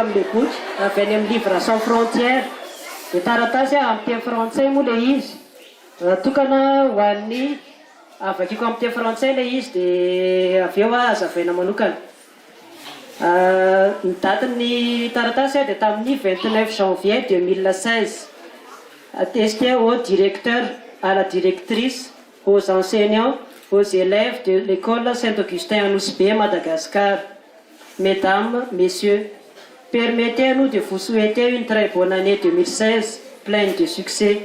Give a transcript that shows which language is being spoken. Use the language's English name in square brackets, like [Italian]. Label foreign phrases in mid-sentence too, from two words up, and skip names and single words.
[Malagasy] boky avy any amin'ny livre sans frontière. Dia taratasy amin'ny teny frantsay moa ilay izy. Tokana ho an'ny avakiko amin'ny teny frantsay ilay izy dia avy eo azavaina manokana. Ny datin'ny taratasy dia tamin'ny 29 janvier 2016. [French] Attesté au directeur, à la directrice, aux enseignants, aux élèves de l'école Saint-Augustin à Nousbé, Madagascar. Mesdames, Messieurs, permettez-nous de vous souhaiter une très bonne année 2016, pleine de succès.